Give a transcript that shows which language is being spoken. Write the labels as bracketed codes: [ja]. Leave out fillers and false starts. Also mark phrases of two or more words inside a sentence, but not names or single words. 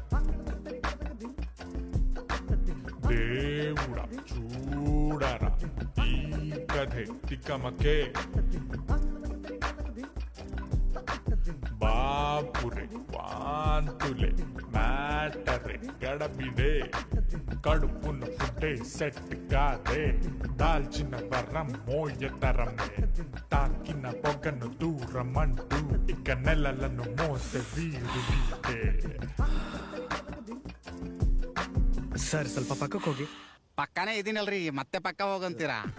[te] దేవుడ చూడరా ఈ కథೆ తిక్కమకే బాపురే వాంతులే మ్యాటరే గడబిడే కడుపున ఫుడ్డే సెట్ కాదే దాల్చిన వరం మోయతరమే తాకిన పొగను దూరమంటూ ఇక నెలలను మోసే వీడు వీడే. [kn] ಸರ್, ಸ್ವಲ್ಪ ಪಕ್ಕಕ್ಕೆ ಹೋಗಿ. ಪಕ್ಕನೇ ಇದೀನಲ್ರಿ, ಮತ್ತೆ ಪಕ್ಕ ಹೋಗಂತೀರಾ?